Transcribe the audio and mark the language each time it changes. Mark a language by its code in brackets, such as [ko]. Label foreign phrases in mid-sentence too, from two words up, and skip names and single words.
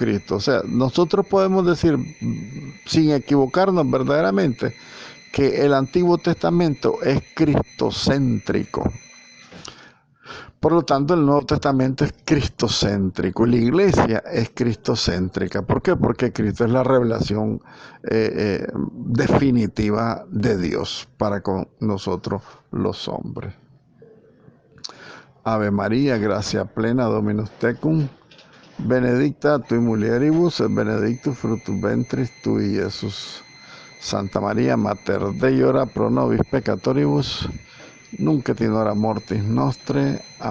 [es] O sea, nosotros podemos decir, sin equivocarnos verdaderamente, que el Antiguo Testamento es cristocéntrico. Por lo tanto, el Nuevo Testamento es cristocéntrico y la Iglesia es cristocéntrica. ¿Por qué? Porque Cristo es la revelación definitiva de Dios para con nosotros los hombres. [la] Ave María, gracia plena, Dominus tecum, benedicta tui mulieribus, et benedictus fructus ventris tui, Iesus. Santa María, Mater Dei, ora pro nobis peccatoribus, nunc et in hora mortis nostre.